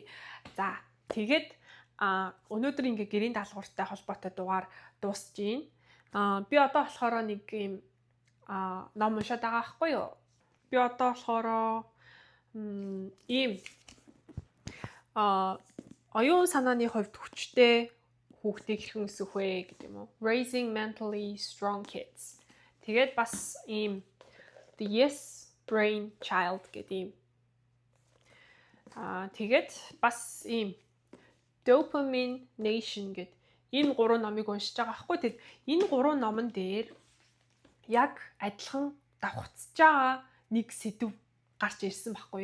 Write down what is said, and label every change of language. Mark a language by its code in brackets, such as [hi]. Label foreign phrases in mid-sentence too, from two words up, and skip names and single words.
[mn] За тэгээд өнөөдөр ингээ гэрийн даалгавартай холбоотой дугаар дуусж байна. Би одоо болохоор нэг юм ном уншаад байгаа байхгүй юу? Би одоо болохоор ийм оюун санааны хувьд хүчтэй хүүхдийг хэрхэн өсгөх вэ гэдэг юм уу? [en] Raising mentally strong kids. [mn] Тэгээд бас ийм The Yes Brain Child гэдэг ийм тэгээд бас ийм Dopamine Nation гэдэг энэ 3 номыг уншиж байгаа байхгүй. Тэгэд энэ 3 номон дээр яг адилхан давхцаж байгаа нэг сэдв гарч ирсэн байхгүй.